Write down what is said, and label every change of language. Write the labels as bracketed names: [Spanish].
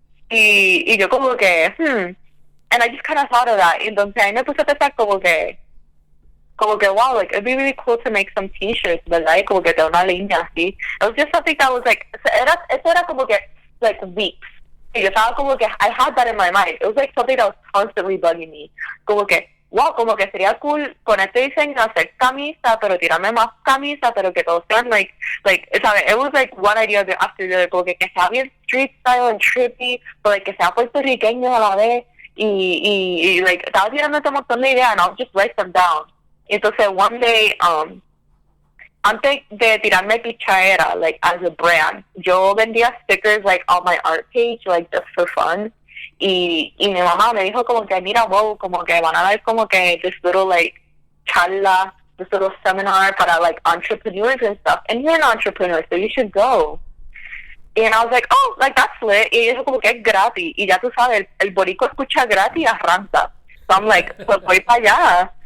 [Spanish] Y yo como que, [English] and I just kind of thought of that. [Spanish] Y entonces ahí me puse a pensar como que, wow, like, [English] it'd be really cool to make some t-shirts, [Spanish] ¿verdad? Y como que de una línea así. [English] It was just something that was like, [Spanish] eso era como que, [English] like, weeks. [Spanish] Y yo estaba como que, [English] I had that in my mind. It was like something that was constantly bugging me. [Spanish] Como que, wow, como que sería cool con este diseño hacer camisa, pero tirarme más camisa, pero que todos sean, like, ¿sabes? [English] It was like one idea after the other, [Spanish] como que sea bien [English] street style and trippy, [Spanish] pero like, que sea puertorriqueño a la vez. Y like, estaba tirando un montón de ideas, [English] and I'll just write them down. [Spanish] Entonces, one day, antes de tirarme Pichaera, like, [English] as a brand, [Spanish] yo vendía stickers, like, [English] on my art page, like, just for fun. [Spanish] Y mi mamá me dijo como que, mira, wow, como que van a dar como que this little, like, charla, [English] this little seminar [Spanish] para, like, entrepreneurs and stuff. [English] And you're an entrepreneur, so you should go. And I was like, oh, like, that's lit. [Spanish] Y eso como que es gratis. Y ya tú sabes, el boricua escucha gratis y arranca. [English] So I'm like, [Spanish] pues voy para allá.